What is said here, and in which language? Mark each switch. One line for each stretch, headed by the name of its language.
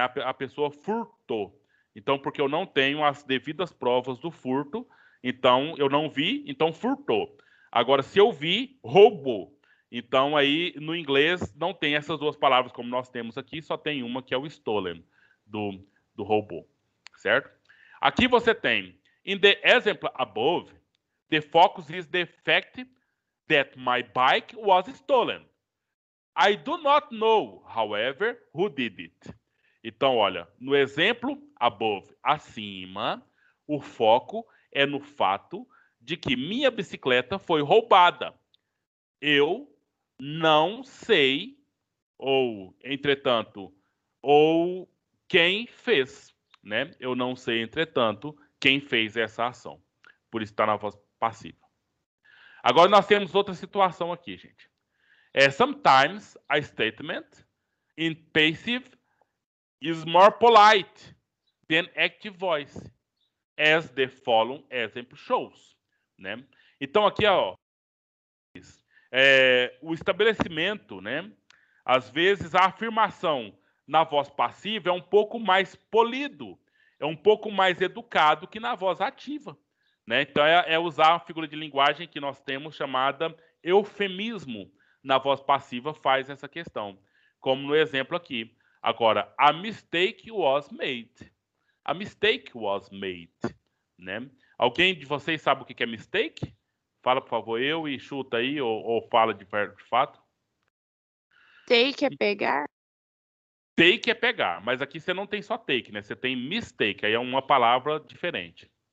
Portuguese: A pessoa furtou. Então, porque eu não tenho as devidas provas do furto, então eu não vi, então furtou. Agora, se eu vi, roubou. Então, aí, no inglês, não tem essas duas palavras como nós temos aqui, só tem uma que é o stolen, do roubou, certo? Aqui você tem,
English: in the example above, the focus is the fact that my bike was stolen. I do not know, however, who did it.
Portuguese: Então, olha, no exemplo
English: above,
Portuguese: acima, o foco é no fato de que minha bicicleta foi roubada. Eu não sei, ou, entretanto, ou quem fez, né? Eu não sei, entretanto, quem fez essa ação. Por isso está na voz passiva. Agora nós temos outra situação aqui, gente.
English: Sometimes a statement in passive is more polite than active voice, as the following example shows,
Portuguese: né? Então aqui, ó, o estabelecimento, né? Às vezes a afirmação na voz passiva é um pouco mais polido, é um pouco mais educado que na voz ativa, né? Então, é usar a figura de linguagem que nós temos chamada eufemismo. Na voz passiva faz essa questão, como no exemplo aqui. Agora,
English: a mistake was made. A mistake was made,
Portuguese: né? Alguém de vocês sabe o que é mistake? Fala, por favor, e chuta aí, ou fala de fato.
English: Take
Portuguese: é pegar? Take é pegar, mas aqui você não tem só take, né? Você tem mistake, aí é uma palavra diferente.